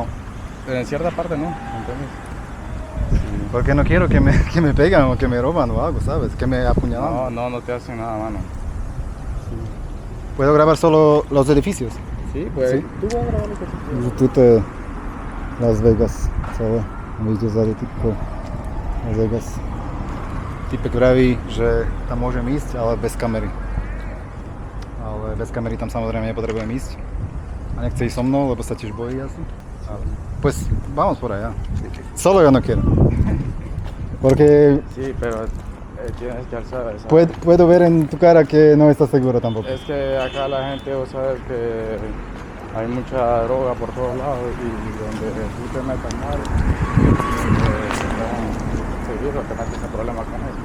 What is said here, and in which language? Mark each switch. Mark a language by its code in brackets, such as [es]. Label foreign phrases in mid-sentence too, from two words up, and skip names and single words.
[es] En cierta parte no, ¿entiendes? Porque no quiero que me pegan o que me roban o algo, ¿sabes? Que me apuñalan. No te hacen nada, mano. Puedo grabar solo los edificios. Sí, pues Sí. tú vas a grabar lo que tú quieras. [sk] Тут Las Vegas, celé. Vidíte zadu typko Las Vegas. Typek vraví, že tam môžem ísť, ale bez kamery. Ale bez kamery tam samozrejme nepotrebujem ísť. A nechce ísť so mnou, lebo sa tiež bojí asi. Ale, [es] pues vamos por allá. Solo yo no quiero. Porque Sí, pero tienes que alzar esa... puedo ver en tu cara que no estás seguro tampoco. Es que acá la gente, vos sabes que hay mucha droga por todos lados y donde tú te metas mal, seguido te metes en problemas con eso.